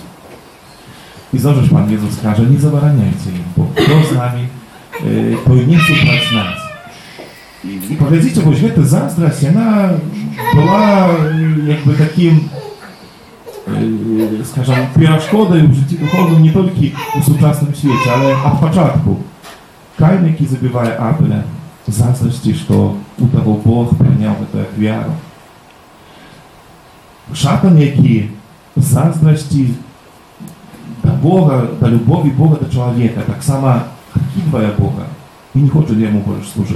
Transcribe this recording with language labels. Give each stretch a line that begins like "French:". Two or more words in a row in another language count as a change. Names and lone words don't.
Belarusian: І зноў жа Пан Езус кажа, не забараняйце ім, бо хто з намі, той не супраць нас. І паглядзіце, вось гэта заздрасць, яна была як бы такім скажем,
Ukrainian: перешкодой в житті духовному не тільки у сучасному світі, але від початку. Каїн, який забиває Абеля, заздрості, що у того Бог прийняв це як віру. Шатан, який заздрості до Бога, до любові Бога до чоловіка, так само відкидає Бога і не хоче йому більше служити.